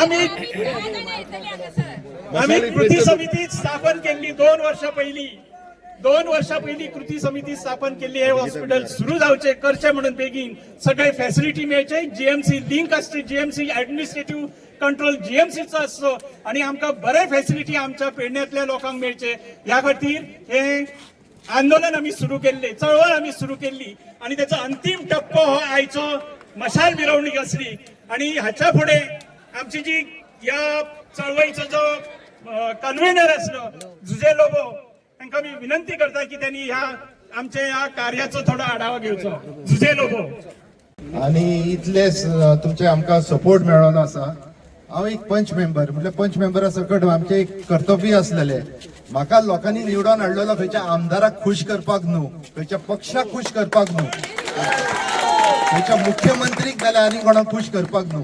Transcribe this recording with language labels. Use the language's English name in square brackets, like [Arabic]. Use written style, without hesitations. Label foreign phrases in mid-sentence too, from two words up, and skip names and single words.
[Marathi] आम्ही कृती समिती स्थापन केली 2 वर्षा पहिली. 2 वर्षा पहिली कृती समिती स्थापन केली आहे. [Konkani] हॉस्पिटल सुरू जावचे करचे म्हणून बेगीन सगळे फॅसिलिटी मेळचे. जीएमसी लिंक असते, जीएमसी [English] administrative control [Konkani] जीएमसीचा असतो आणि आमकां बरे फॅसिलिटी आमच्या पेडण्यातल्या लोकांक मेळचे. [Marathi] ह्या खातीर हे आंदोलन आम्ही सुरू केले, चळवळ आम्ही सुरू केली आणि त्याचा अंतिम टप्पो हो आयचो मशाल मिरवणूक असली. आणि हाच्या पुढे आमची जी या चळवळीचो जो कन्व्हेनर असलो जुजे लोबो, तांकां मी विनंती करता की त्यांनी ह्या आमच्या या कार्याचो थोडा आढावा घेवचो. जुजे लोबो. [Konkani] आणि इतलेच तुमचे आमकां सपोर्ट मेळोन आसा. हांव एक पंच मेंबर, म्हणजे पंच मेंबरा सकट आमचे एक कर्तव्य असलेले. म्हाका लोकांनी निवडून हाडलेलो खंयच्या आमदाराक खुश करपाक न्हू, खंयच्या पक्षाक खुश करपाक न्हू, खंयच्या मुख्यमंत्रीक नाल्यार आनी कोणाक खुश करपाक न्हू.